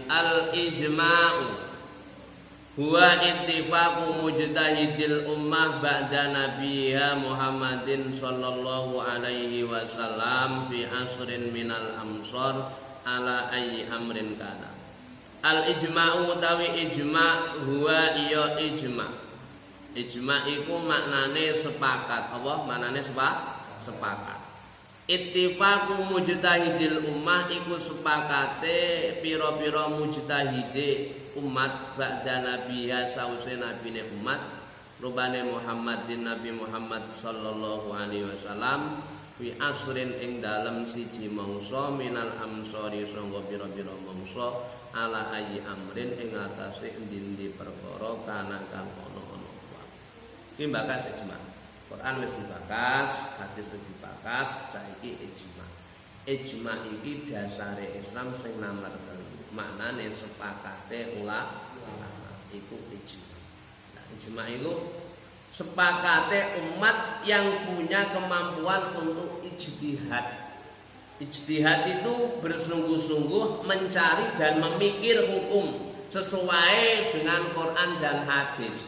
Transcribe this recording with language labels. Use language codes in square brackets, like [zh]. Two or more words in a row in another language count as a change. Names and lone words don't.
[ar] الإجماع هو اتفاق مجتهدي الأمة بعد نبيها محمد صلى الله عليه وسلم في عصر من الأعصار على أي أمر كان. الإجماع [jv] utawi ijma' huwa iya ijma'. Ijma' iku maknane sepakat. Apa maknane sepakat? [ar] اتفاق مجتهدي الأمة [jv] iku sepakate pira-pira mujtahide umat [ar] بعد نبيها [jv] sause nabine umat rubane Muhammadin Nabi Muhammad [ar] صلى الله عليه وسلم في عصر [jv] ing dalem siji mangsa [ar] من الأمصار [jv] sangga pira-pira mangsa [ar] على أي أمر [jv] ing atase endi-endi perkara kana kang ana-ana wae. Iki bakas ijma. Quran wis dibakas, hadis wis dibakas, saiki ijma. Ijma iki dasare Islam sing nomor 3. Maknane sepakate ulama iku ijma. [id] Nah, ijma itu sepakate umat yang punya kemampuan untuk ijtihad. Ijtihad itu bersungguh-sungguh mencari dan memikir hukum sesuai dengan Quran dan hadis.